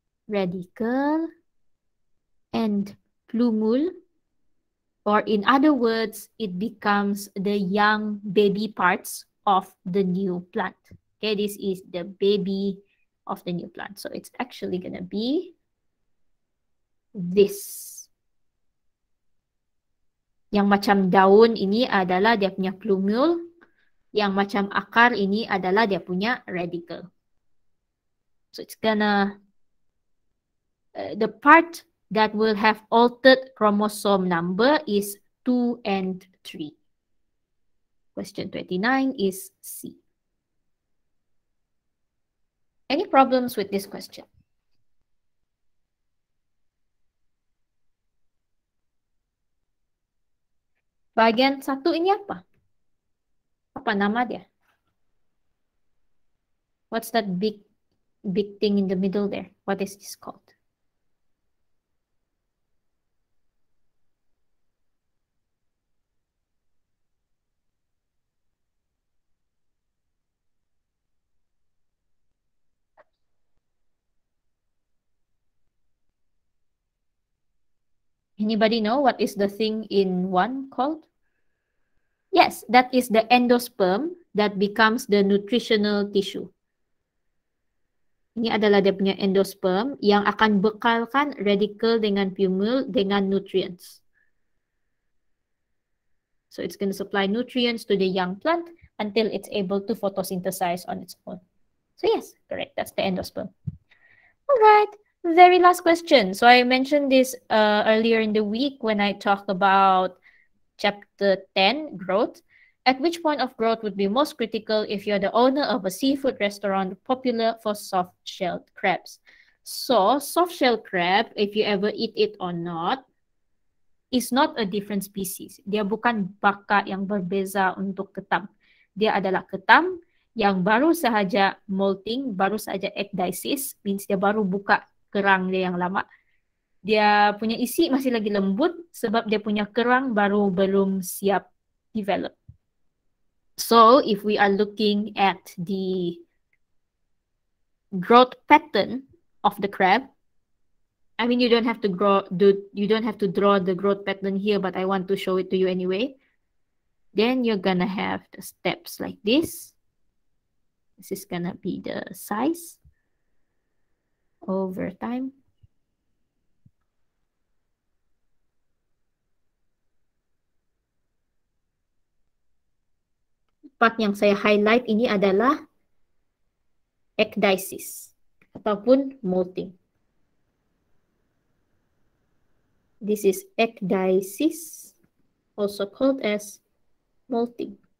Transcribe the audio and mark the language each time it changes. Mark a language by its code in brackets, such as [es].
[en] Radicle and plumule, or in other words, it becomes the young baby parts of the new plant. Okay, this is the baby of the new plant. So it's actually going to be this. [ms] Yang macam daun ini adalah dia punya plumule. Yang macam akar ini adalah dia punya radicle. [en] So it's gonna, the part that will have altered chromosome number is 2 and 3. Question 29 is C. Any problems with this question? [ms] Bagian satu ini apa? Apa nama dia? [en] What's that big thing in the middle there? What is this called? Anybody know what is the thing in 1 called? Yes, that is the endosperm that becomes the nutritional tissue. [ms] Ini adalah dia punya endosperm yang akan bekalkan radicle dengan plumule dengan nutrients. [en] So it's going to supply nutrients to the young plant until it's able to photosynthesize on its own. So yes, correct. That's the endosperm. All right, very last question. So I mentioned this earlier in the week when I talked about Chapter 10, growth. At which point of growth would be most critical if you're the owner of a seafood restaurant popular for soft-shelled crabs? So, soft-shelled crab, if you ever eat it or not, is not a different species. [ms] Dia bukan baka yang berbeza untuk ketam. Dia adalah ketam yang baru sahaja molting, baru sahaja ecdysis, means dia baru buka kerang dia yang lama. Dia punya isi masih lagi lembut sebab dia punya kerang baru belum siap develop. [en] So, if we are looking at the growth pattern of the crab, I mean, you don't have to draw the growth pattern here, but I want to show it to you anyway. Then you're gonna have the steps like this. This is gonna be the size over time. [ms] Part yang saya highlight ini adalah ecdysis ataupun molting. [en] This is ecdysis, also called as molting.